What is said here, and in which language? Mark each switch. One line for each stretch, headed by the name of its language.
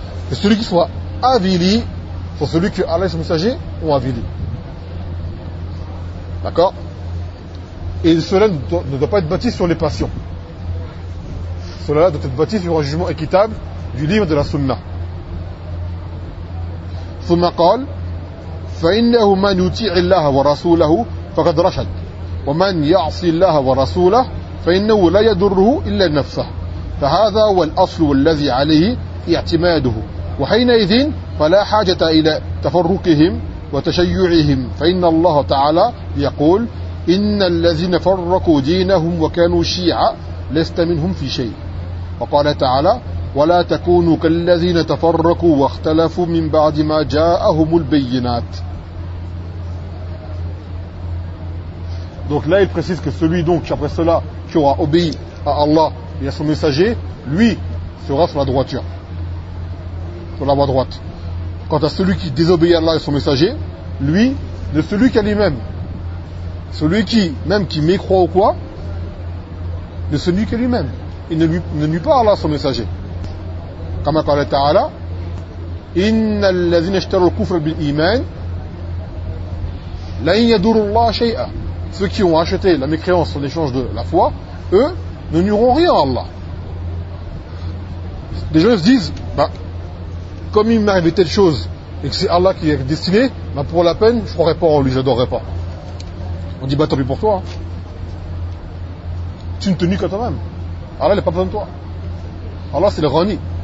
French: Et celui qui soit avili, soit celui que Allah et son messager ont avili. D'accord ? Et cela ne doit pas être bâti sur les passions. Cela doit être bâti sur un jugement équitable du livre de la Sunna.
Arabic: ثم قال فإنه من يطيع الله ورسوله فقد رشد ومن يعصي الله ورسوله فإنه لا يضره إلا نفسه فهذا هو الأصل والذي عليه اعتماده وحينئذ فلا حاجة إلى تفرقهم وتشيعهم فإن الله تعالى يقول إن الذين فرقوا دينهم وكانوا شيعا لست منهم في شيء وقال تعالى ولا تكونوا كالذين تفرقوا واختلفوا من بعد ما جاءهم البينات.
French: Donc là il précise que celui donc après cela qui aura obéi à Allah et à son messager, lui sera sur la droiture, sur la voie droite. Quant à celui qui désobéit à Allah et son messager, lui ne celui qu'à lui-même, celui qui même qui mécroit ou quoi, ne se nuit qu'à lui-même et ne nuit pas à Allah et à son messager.
Arabic: كما قال تعالى إن الذين اشتروا الكفر بالإيمان لن يدور الله شيئا.
French: Ceux qui ont acheté la mécréance en échange de la foi, eux ne nuiront rien à Allah. Des gens se disent, comme il m'arrive telle chose et que c'est Allah qui est destiné, pour la peine je ne croirai pas en lui, je n'adorerai pas. On dit, tant pis pour toi, tu ne te nuis qu'à toi-même. Allah n'a pas besoin de toi. Allah c'est le Rani.